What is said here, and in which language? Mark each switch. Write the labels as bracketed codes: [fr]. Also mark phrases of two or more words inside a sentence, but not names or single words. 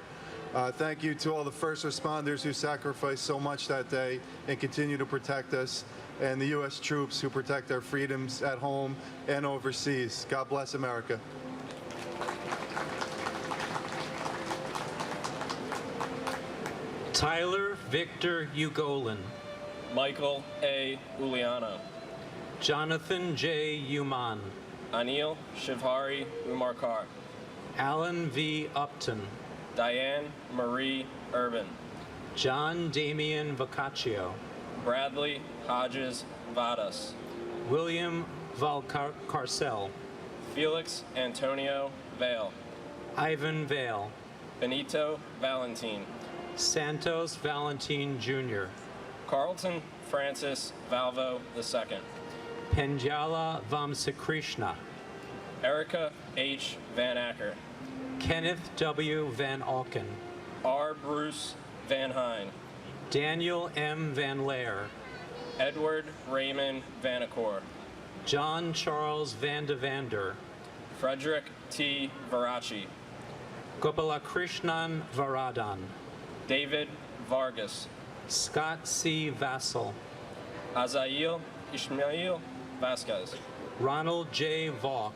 [en] Thank you to all the first responders who sacrificed so much that day and continue to protect us, and the U.S. troops who protect our freedoms at home and overseas. God bless America. Tyler Victor Ugolin, Michael A. Uliano, Jonathan J. Uman, Anil Shivhari Umarkar, Alan V. Upton, Diane Marie Urban, John Damian Boccaccio, Bradley Hodges Vadas, William Valcarcel, Felix Antonio Vale, Ivan Vale, Benito Valentin, Santos Valentin Jr., Carlton Francis Valvo II, Penjala Vamsakrishna, Erica H. Van Acker, Kenneth W. Van Alken, R. Bruce Van Hine, Daniel M. Van Laer, Edward Raymond Vanacore, John Charles Van de Vander, Frederick T. Varachi, Gopalakrishnan Varadan, David Vargas. Scott C. Vassell, Azael Ishmael Vasquez. Ronald J. Valk,